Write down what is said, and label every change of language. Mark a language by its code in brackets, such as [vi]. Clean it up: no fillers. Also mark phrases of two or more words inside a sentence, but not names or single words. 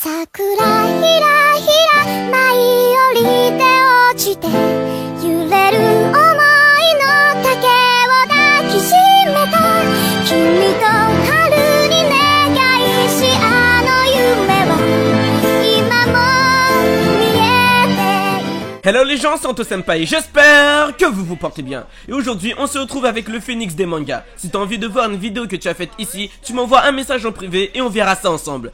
[ja] くらひらひら舞い降りて落ちて揺れる想いの丈を抱きしめた君と春に願いしあの夢は今も見えている。 [fr] Hello les gens, c'est Anto Senpai, j'espère que vous vous portez bien. Et aujourd'hui, on se retrouve avec le phénix des mangas. Si t'as envie de voir une vidéo que tu as faite ici, tu m'envoies un message en privé et on verra ça ensemble.